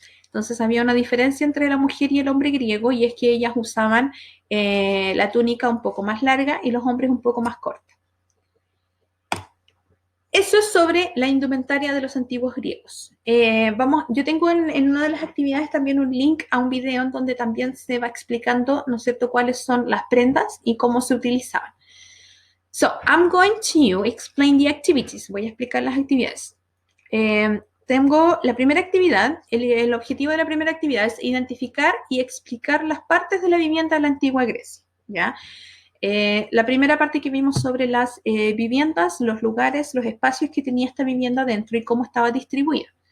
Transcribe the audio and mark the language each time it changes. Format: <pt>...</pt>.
<es>Entonces había una diferencia entre la mujer y el hombre griego y es que ellas usaban la túnica un poco más larga y los hombres un poco más corta. Eso es sobre la indumentaria de los antiguos griegos. Yo tengo en una de las actividades también un link a un video en donde también se va explicando, ¿no es cierto?, cuáles son las prendas y cómo se utilizaban.</es> <en>So, I'm going to explain the activities.</en> <es>Voy a explicar las actividades. Tengo la primera actividad, el objetivo de la primera actividad es identificar y explicar las partes de la vivienda de la antigua Grecia, ¿ya? La primera parte que vimos sobre las viviendas, los lugares, los espacios que tenía esta vivienda dentro y cómo estaba distribuida.</es>